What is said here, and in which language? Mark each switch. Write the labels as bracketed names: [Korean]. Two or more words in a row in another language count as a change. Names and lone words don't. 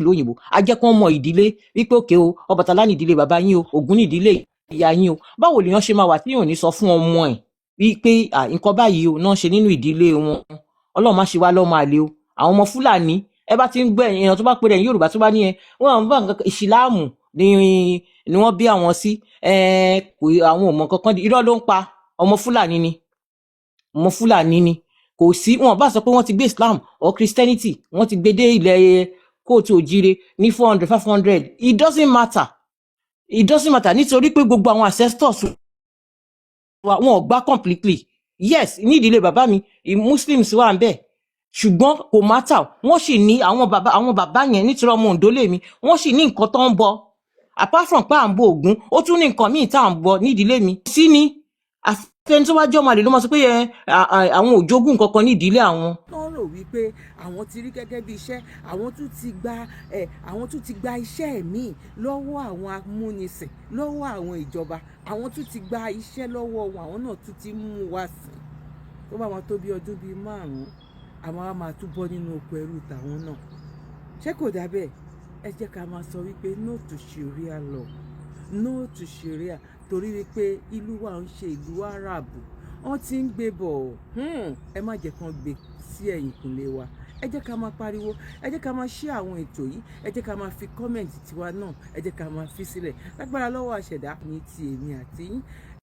[Yoruba] ìlú òyìnbó a jẹ́ kán mọ ìdílé wípé òkè o Ọbàtálá ní ìdílé bàbá yín o Ògún ní ìdílé ìyá yín o báwo lèèyàn ṣe máa wà tí yóò ní sọ fún ọmọ ẹ̀ wípé nǹkan báyìí o náà ṣe nínú ìdílé wọn Ọlọ́run má ṣe wá lọ́mọ àlè o àwọn ọmọ Fúlàní ẹ bá ti ń gbẹ èèyàn tó bá pèrè ẹ̀yin Yorùbá tó bá ní ẹ wọn àwọn bá nǹkan ìsìláàmù ni wọ́n bí àwọn sí àwọn ọmọ kankan irọ́ ló ń pa ọmọ Fúlàní ni kò sí wọn bá sọ pé wọ́n ti gbé [English] Islam or Christianity [Yoruba] wọ́n ti gbé dé ilẹ̀ kóòtù òjire ní 400 500 [English] it doesn't matter [Yoruba] nítorí pé gbogbo àwọn ancestors wọn ò gbà [English] completely yes [Yoruba] ní ìdílé bàbá mi Muslims wà ń bẹ̀ ṣùgbọ́n kò matter wọ́n sì ní àwọn bàbá yẹn nítorí ọmọ Oǹdó lèmi wọ́n sì ní nǹkan tó ń bọ [English] apart from [Yoruba] pé à ń bọ Ògún ó tún ní nǹkan míì tá à ń bọ ní ìdílé mi sí ni àfẹn tó bá jọ máa lè ló máa sọ pé àwọn ò jogún nǹkan kan ní ìdílé àwọn. wọ́n rò wípé àwọn ti rí gẹ́gẹ́ bí iṣẹ́ àwọn tún ti gba iṣẹ́ míì lọ́wọ́ àwọn amúnisìn lọ́wọ́ àwọn ìjọba àwọn tún ti gba iṣẹ́ lọ́wọ́ wọn àwọn náà tún ti mú wá sí tó bá wọn tó bí ọdún bíi 5 àwọn á máa tún bọ́ nínú oko ẹrú tàwọn náà ṣé kò dà bẹ́ẹ̀ ẹ jẹ́ ká máa sọ wípé [English] no to Sharia law no to Sharia [Yoruba] torí wípé ìlú wa ń ṣe ìlú Árábù wọ́n ti ń gbé bọ̀ ẹ má jẹ́ kán gbé sí ẹ̀yìnkùlé wa ẹ jẹ́ ká máa pariwo ẹ jẹ́ ká máa share àwọn ètò yìí ẹ jẹ́ ká máa fi kọ́mẹ̀ntì tiwa náà ẹ jẹ́ ká máa fi sílẹ̀ lágbára lọ́wọ́ àṣẹ̀dá ní ti èmi àti yín